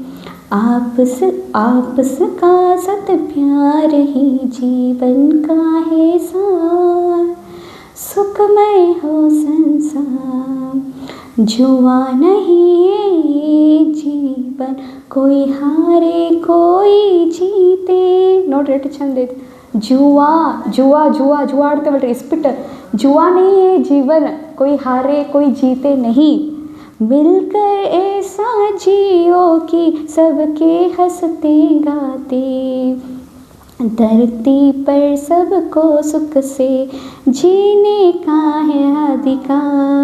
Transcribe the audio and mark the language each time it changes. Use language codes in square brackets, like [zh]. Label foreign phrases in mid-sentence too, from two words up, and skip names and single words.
[hi] आपस का सत प्यार ही जीवन का है सार. सुखमय हो संसार, जुआ नहीं है ये जीवन, कोई हारे कोई जीते. [kn] ನೋಡ್ರಿ ಎಷ್ಟು ಚಂದ ಐತಿ. जुआ ಆಡ್ತೇವಲ್ರಿ, ಇಸ್ಪಿಟ್. [hi] जुआ नहीं है जीवन, कोई हारे कोई जीते नहीं. मिलकर ऐसा जियो कि सबके हंसते गाते. धरती पर सबको सुख से जीने का है अधिकार.